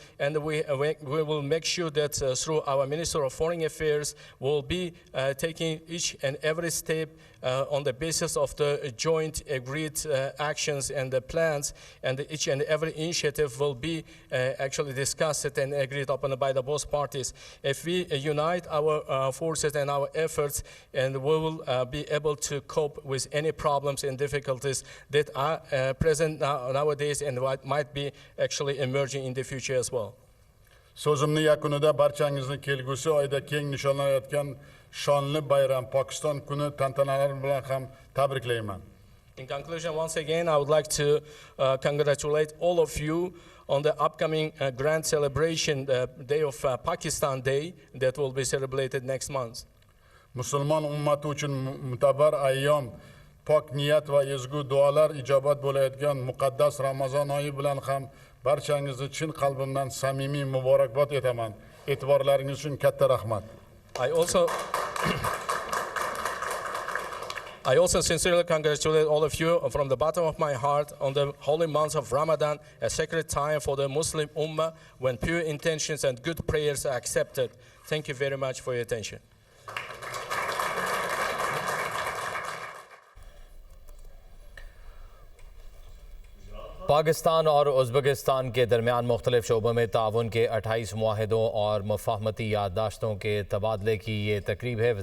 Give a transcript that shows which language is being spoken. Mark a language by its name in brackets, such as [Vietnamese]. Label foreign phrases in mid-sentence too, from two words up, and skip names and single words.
[English] And we will make sure that through our Minister of Foreign Affairs will be taking each and every step on the basis of the joint agreed actions and the plans, and each and every initiative will be actually discussed and agreed upon by the both parties. If we unite our forces and our efforts, and we will be able to cope with any problems and difficulties that are present nowadays and what might be actually emerging in the future as well. [Uzbek] So'zimni yakunida barchangizni kelgusi oyda keng nishonlanayotgan shonli bayram Pokiston kuni tantanalari bilan ham tabriklayman. [English] In conclusion, once again, I would like to congratulate all of you on the upcoming grand celebration, the Day of Pakistan Day, that will be celebrated next month. [Uzbek] Musulmon ummati uchun mutabar ayyom, pok niyat va ezgu duolar ijobat bo'layotgan muqaddas Ramazon oyi bilan ham barchangizni chin qalbimdan samimiy muborakbod etaman. E'tiborlaringiz uchun katta rahmat. [English] I also sincerely congratulate all of you from the bottom of my heart on the holy month of Ramadan, a sacred time for the Muslim Ummah when pure intentions and good prayers are accepted. Thank you very much for your attention. [Urdu] پاکستان اور ازبکستان کے درمیان مختلف شعبوں میں تعاون کے 28 معاہدوں اور مفاہمتی یادداشتوں کے تبادلے کی یہ تقریب ہے.